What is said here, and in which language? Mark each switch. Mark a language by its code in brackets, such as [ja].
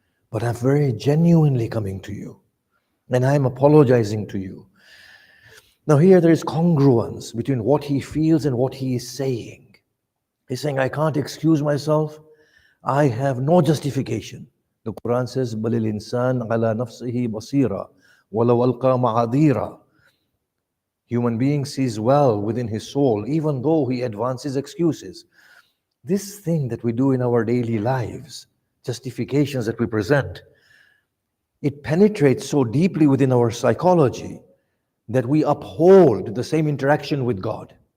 [en] But I'm very genuinely coming to you. And I'm apologizing to you. Now here there is congruence between what he feels and what he is saying. He's saying, I can't excuse myself. I have no justification. The Quran says, [ar] بَلِ الْإِنسَانَ عَلَى نَفْسِهِ بَصِيرًا وَلَوْ أَلْقَى مَعَاذِيرًا. [en] Human being sees well within his soul, even though he advances excuses. This thing that we do in our daily lives, justifications that we present, it penetrates so deeply within our psychology that we uphold the same interaction with God.